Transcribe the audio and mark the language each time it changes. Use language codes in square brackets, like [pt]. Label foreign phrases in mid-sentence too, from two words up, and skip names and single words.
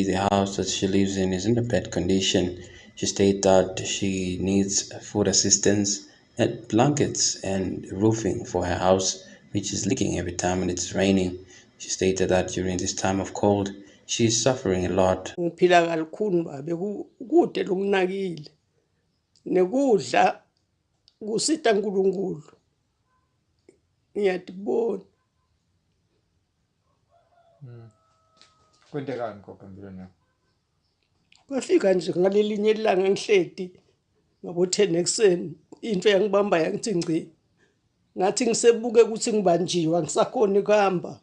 [en] The house that she lives in is in a bad condition. She stated that she needs food assistance blankets and roofing for her house, which is leaking every time when it's raining. She stated that during this time of cold, she is suffering a lot. [ss] Ngiphila kalukhuni babe kude lokunakile nekudla kusita uNkulunkulu ngiyatibona. [zu] Kwenzekani gogo empilweni yakho? Kwafika nje ngalelinye ilanga ngihledi ngabo 10 ekuseni into yangibamba yangithi ngci. Ngathi ngisebuke ukuthi ngibanjiwe ngisakhona ukuhamba.